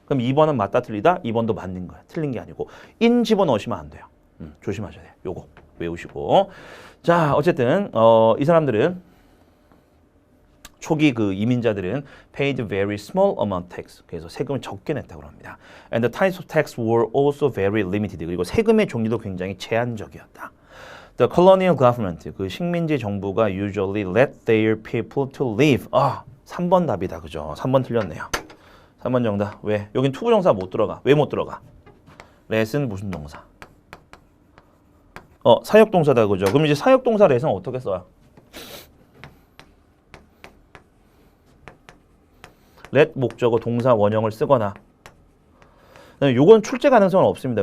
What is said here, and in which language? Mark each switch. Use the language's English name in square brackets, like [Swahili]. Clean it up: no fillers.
[Korean] 그럼 2번은 맞다 틀리다? 2번도 맞는 거야. 틀린 게 아니고 in 집어넣으시면 안 돼요. 조심하셔야 돼요. 요거 외우시고. 자, 어쨌든 이 사람들은 초기 그 이민자들은 [English] paid very small amount tax. [Korean] 그래서 세금을 적게 냈다고 합니다. [English] And the types of tax were also very limited. [Korean] 그리고 세금의 종류도 굉장히 제한적이었다. [English] The colonial government, [Korean] 그 식민지 정부가 [English] usually let their people to live. [Korean] 3번 답이다. 그죠? 3번 틀렸네요. 3번 정답. 왜? 여긴 투부정사 못 들어가. 왜 못 들어가? let은 무슨 동사? 사역동사다. 그죠? 그럼 이제 사역동사 let은 어떻게 써요? let 목적어 동사 원형을 쓰거나. 요건 출제 가능성은 없습니다.